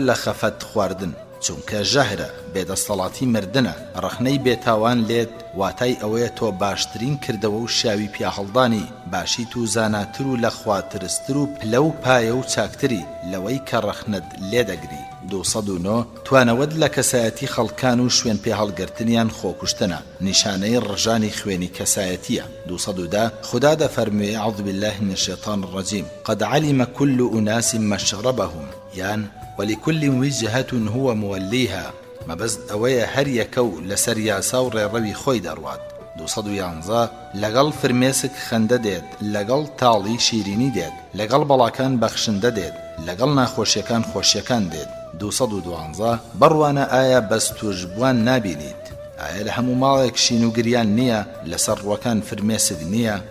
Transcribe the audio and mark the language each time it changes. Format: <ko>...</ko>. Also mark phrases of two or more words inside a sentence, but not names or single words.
<ckb>لە خەفەت خواردن چونکە ژەهرە بێدەستەڵاتی مردنە ڕەخنەی بێتاوان لێت واتای ئەوەیە تۆ باشترین کردەوە و شاوی پیاهەڵدانی باشیت و زاناتر و لە خواترستر و پلە و پایە و چاکتری لەوەی کە ڕەخنت لێدەگری 209 توانەوەت لە کەسایەتی خەڵکان و شوێن پێهەڵگرتنیان خۆکوشتنە نیشانەی ڕژانی خوێنی کەسایەتیە 210 خدا دەفەرموێ</ckb> <ar>أعوذ بالله من الشيطان الرجيم قد علم كل أناس مشربهم</ar> <ckb>یان</ckb> <ar>ولكل وجهة هو موليها</ar> <ckb>مەبەست ئەوەیە هەر یەکە و لەسەر یاسا و ڕێڕەوی خۆی دەڕوات 211 لەگەڵ فرمێسک خەندە دێت لەگەڵ تاڵی شیرینی دێت لەگەڵ بەڵاکان بەخشندە دێت لەگەڵ ناخۆشیەکان خۆشیەکان دێت 212 بڕوانە ئایا بەستوژ بوان نابینیت ئایا لە هەموو ماڵێک شین و گریان نییە لەسەر ڕوەکان فرمێسک نییە</ckb>